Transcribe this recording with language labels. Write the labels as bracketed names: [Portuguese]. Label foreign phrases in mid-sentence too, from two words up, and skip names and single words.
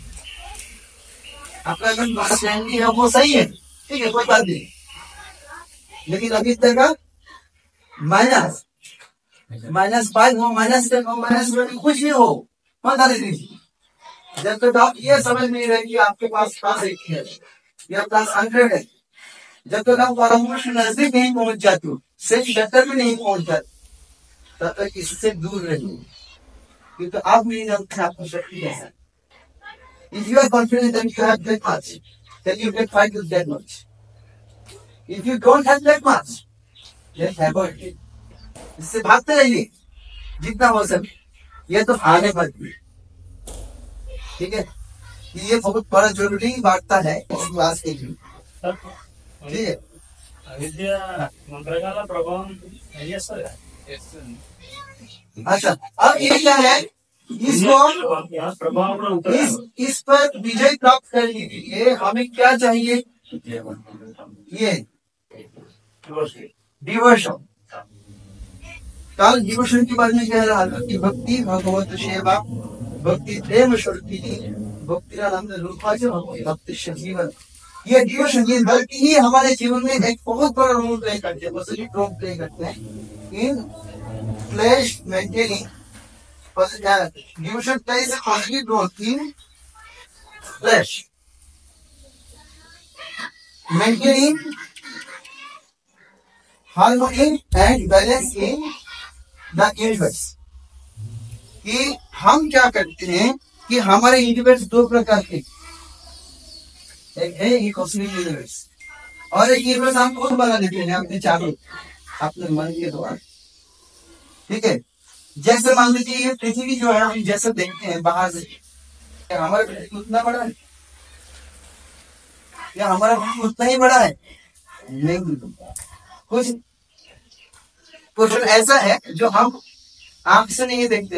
[Hindi] आपका अगर है वो सही है, ठीक है, कोई बात नहीं, लेकिन अभी तक -5 हो, -10 हो, -20 कुछ भी हो, मत आने दीजिए। जब तक आप ये समझ नहीं रहे कि आपके पास +80 है या +100 है, जब तक आप परमाणु के नजदीक नहीं पहुंच जाते हो, सेंटर में नहीं पहुंच जाते, तब तक इससे दूर रहिए, क्योंकि आप नहीं जानते आपकी शक्ति कैसा है। [English] If you are confident that you have that much, then you can fight with that much. If you don't have that much, then avoid it. [Hindi] इससे भागते रहिए जितना हो सके, ये तो आने पर भी, ठीक है, ये बहुत बड़ा जरूरी वार्ता है इस क्लास के लिए, ठीक है। [Telugu] అవిద్య మంత్రగాల ప్రభావం ఏం చేస్తుంది? [Hindi] अच्छा, अब ये क्या है, इसको इस पर विजय प्राप्त करने के लिए हमें क्या चाहिए, ये डिवोशन। कल डिवोशन के बारे में कह रहा था कि भक्ति भगवत सेवा, भक्ति प्रेम शक्ति, भक्ति आनंद रूपाचे भक्ति जीवन, ये डिवोशन, ये भक्ति ही हमारे जीवन में एक बहुत बड़ा [English] role play [Hindi] करते हैं, [English] positive role play [Hindi] करते हैं [English] in flesh maintaining. Devotion plays a positive role in flesh, maintaining harmony and balance in the universe। [Hindi] कि हम क्या करते हैं कि हमारे यूनिवर्स दो प्रकार के, एक है ये [English] cosmic universe [Hindi] और एक यूनिवर्स हम खुद बना देते हैं अपने चारों, अपने मन के द्वारा, ठीक है। जैसे मान लीजिए ये पृथ्वी जो है हम जैसे देखते हैं बाहर से, हमारा पृथ्वी उतना बड़ा है या हमारा पृथ्वी उतना ही बड़ा है, नहीं, कुछ ऐसा है जो हम आंख से नहीं देखते।